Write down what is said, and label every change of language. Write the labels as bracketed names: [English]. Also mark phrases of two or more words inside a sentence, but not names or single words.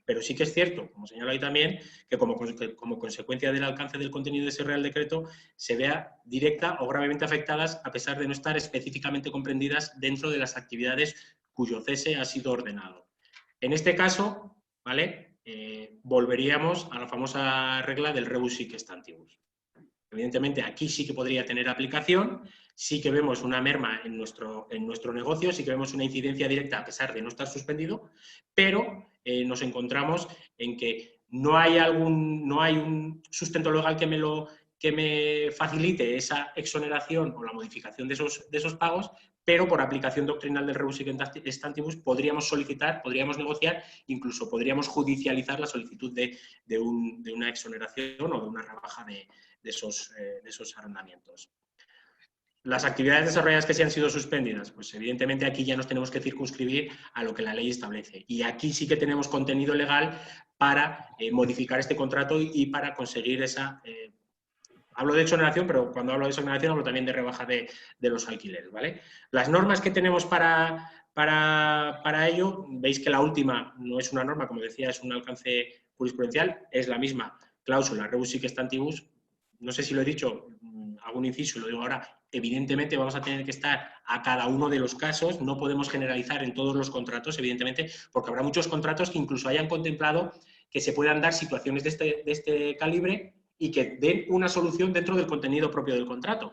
[Spanish] Pero sí que es cierto, como señalo ahí también, que como consecuencia del alcance del contenido de ese Real Decreto se vea directa o gravemente afectadas a pesar de no estar específicamente comprendidas dentro de las actividades cuyo cese ha sido ordenado. En este caso, ¿vale? Volveríamos a la famosa regla del [Latin] rebus sic stantibus. [Spanish] Evidentemente, aquí sí que podría tener aplicación, sí que vemos una merma en nuestro negocio, sí que vemos una incidencia directa a pesar de no estar suspendido, pero nos encontramos en que no hay un sustento legal que me facilite esa exoneración o la modificación de esos pagos, pero por aplicación doctrinal del [Latin] rebus sic stantibus [Spanish] podríamos solicitar, podríamos negociar, incluso podríamos judicializar la solicitud de una exoneración o de una rebaja de esos arrendamientos. Las actividades desarrolladas que sí han sido suspendidas, pues evidentemente aquí ya nos tenemos que circunscribir a lo que la ley establece. Y aquí sí que tenemos contenido legal para modificar este contrato y para conseguir esa... hablo de exoneración, pero cuando hablo de exoneración hablo también de rebaja de los alquileres, ¿vale? Las normas que tenemos para ello, veis que la última no es una norma, como decía, es un alcance jurisprudencial, es la misma cláusula [Latin] rebus sic stantibus. [Spanish] No sé si lo he dicho, hago un inciso y lo digo ahora, evidentemente vamos a tener que estar a cada uno de los casos, no podemos generalizar en todos los contratos, evidentemente, porque habrá muchos contratos que incluso hayan contemplado que se puedan dar situaciones de este calibre y que den una solución dentro del contenido propio del contrato.